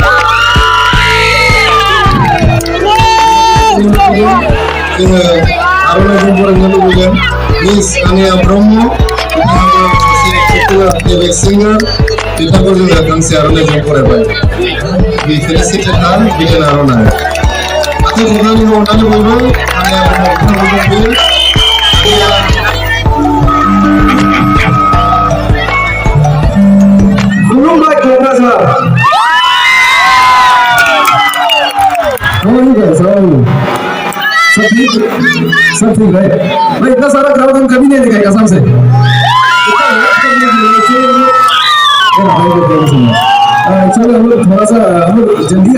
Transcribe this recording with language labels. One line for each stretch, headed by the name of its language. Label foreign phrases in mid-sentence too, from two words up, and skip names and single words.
Bodo: जोङो आर'नाइजों बरायनो लुबैदों मिस आनिया ब्रह्म बिथाङाबो सासे पपुलार प्लेबेक सिंगार बिथांखौ जोङो गांसे आर'नाइजों बरायबाय बे फेलिसिटेथार बिगियान आर'नाइ आथिं खबनानै हरनानै बयबो आनिया ब्रह्म बिथांखौ जों खुलुमबाय क'क्राझार
Hindi: सब ठीक है भाई इतना सारा क्राउड हम कभी नहीं दिखाए कसम से एक्चुअली हम लोग थोड़ा सा हम लोग जल्दी